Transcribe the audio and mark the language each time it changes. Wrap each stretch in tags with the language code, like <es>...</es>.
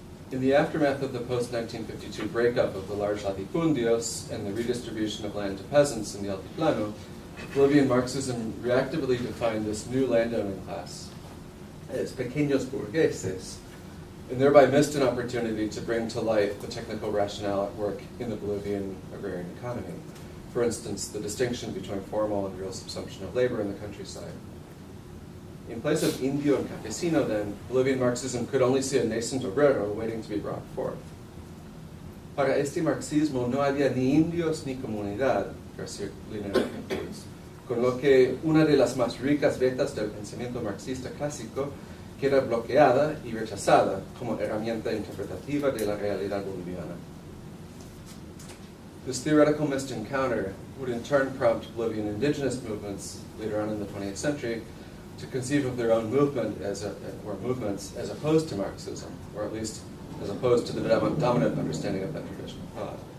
<en>In the aftermath of the post-1952 breakup of the large latifundios and the redistribution of land to peasants in the Altiplano, Bolivian Marxism reactively defined this new landowning class as</en> <es>pequeños burgueses,</es> <en>and thereby missed an opportunity to bring to light the technical rationale at work in the Bolivian agrarian economy. For instance, the distinction between formal and real subsumption of labor in the countryside. In place of indio and campesino, then, Bolivian Marxism could only see a nascent obrero waiting to be brought forth.</en> <es>Para este marxismo no había ni indios ni comunidad, García Linera</es> <en>concludes,</en> <es>con lo que una de las más ricas vetas del pensamiento marxista clásico queda bloqueada y rechazada como herramienta interpretativa de la realidad boliviana.</es> <en>This theoretical missed encounter would in turn prompt Bolivian indigenous movements later on in the 20th century to conceive of their own movement or movements as opposed to Marxism, or at least as opposed to the dominant understanding of that traditional thought.</en>